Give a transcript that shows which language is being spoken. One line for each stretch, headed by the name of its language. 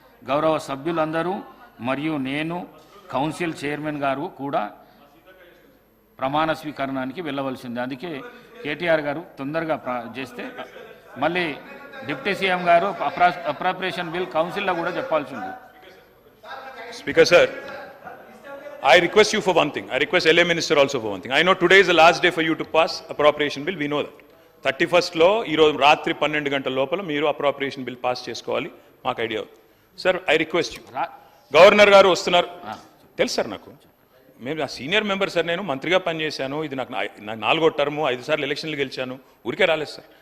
Telugu: గౌరవ సభ్యులందరూ మరియు నేను, కౌన్సిల్ చైర్మన్ గారు కూడా ప్రమాణ స్వీకరణానికి వెళ్ళవలసింది. అందుకే కేటీఆర్ గారు తొందరగా చేస్తే మళ్ళీ డిప్యూటీ సీఎం గారు అప్రాప్రియేషన్ బిల్ కౌన్సిల్లో కూడా చెప్పాల్సి ఉంది.
English: Speaker sir, I request you for one thing. I request LA Minister also for one thing. I know today is the last day for you to pass appropriation bill. We know that.
Telugu: 31st లో ఈరోజు రాత్రి 12 గంటల లోపల మీరు appropriation bill pass చేసుకోవాలి, మాకు idea.
English: sir I request you,
Telugu: governor గారు వస్తున్నారు తెలుసు సార్, నాకు మేము నా సీనియర్ మెంబర్ సార్, నేను మంత్రిగా పనిచేశాను, ఇది నాకు 4వ టర్ము, 5 సార్లు ఎలక్షన్లు గెలిచాను, ఊరికే రాలేదు సార్.